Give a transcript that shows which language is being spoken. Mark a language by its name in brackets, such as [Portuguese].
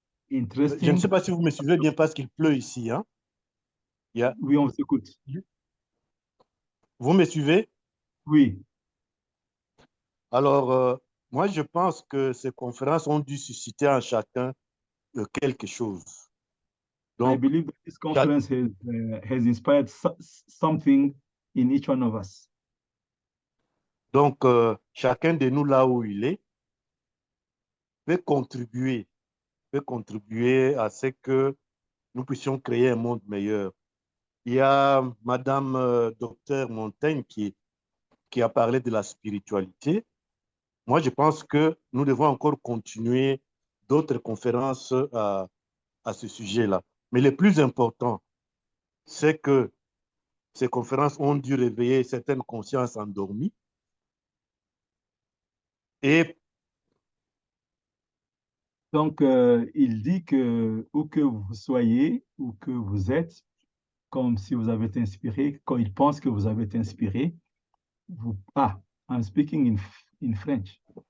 [French] Je ne sais pas si vous me suivez bien parce qu'il pleut ici. Hein? Oui, on s'écoute. Vous me suivez? Oui. Alors, moi, je pense que ces conférences ont dû susciter en chacun quelque chose. Donc, [English] I believe that this conference has inspired something in each one of us. [French] Donc, chacun de nous, là où il est, peut contribuer à ce que nous puissions créer un monde meilleur. Il y a Madame Docteur Montaigne qui a parlé de la spiritualité. Moi, je pense que nous devons encore continuer d'autres conférences à ce sujet-là. Mais le plus important, c'est que ces conférences ont dû réveiller certaines consciences endormies. Et donc, il dit que où que vous soyez, où que vous êtes, comme si vous avez été inspiré, quand il pense que vous avez été inspiré, vous... [English] Ah, I'm speaking in French.